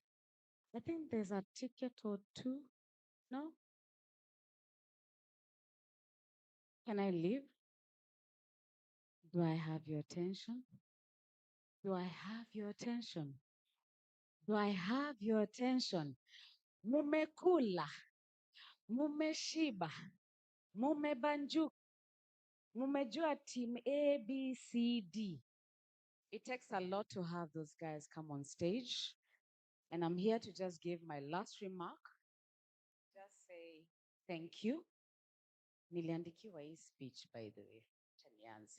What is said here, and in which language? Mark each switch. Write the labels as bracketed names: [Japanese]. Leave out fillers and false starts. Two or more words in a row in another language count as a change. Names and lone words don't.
[English] I think there's a ticket or two. No? Can I leave? Do I have your attention? Do I have your attention? Do I have your attention? [Swahili] Mumekula, mumeshiba, mumebanjuka, mumejua team A, B, C, D. [English] It takes a lot to have those guys come on stage. And I'm here to just give my last remark. Just say thank you. [Swahili] Niliandikiwa hii speech, [English] by the way. Chanianzi.